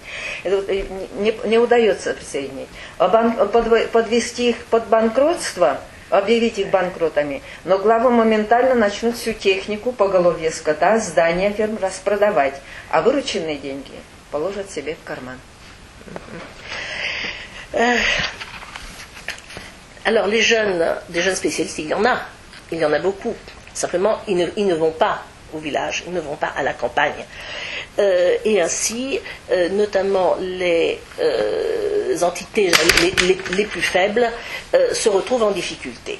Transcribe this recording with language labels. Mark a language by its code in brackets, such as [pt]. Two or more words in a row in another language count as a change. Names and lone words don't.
[ru] Это не удается присоединить. Подвести их под банкротство, объявить их банкротами, но главы моментально начнут всю технику, поголовье скота, здания ферм распродавать, а вырученные деньги положат себе в карман. [fr] Alors des jeunes spécialistes, il y en a beaucoup. Simplement, ils ne vont pas au village, ils ne vont pas à la campagne. Et ainsi, notamment les entités les plus faibles se retrouvent en difficulté.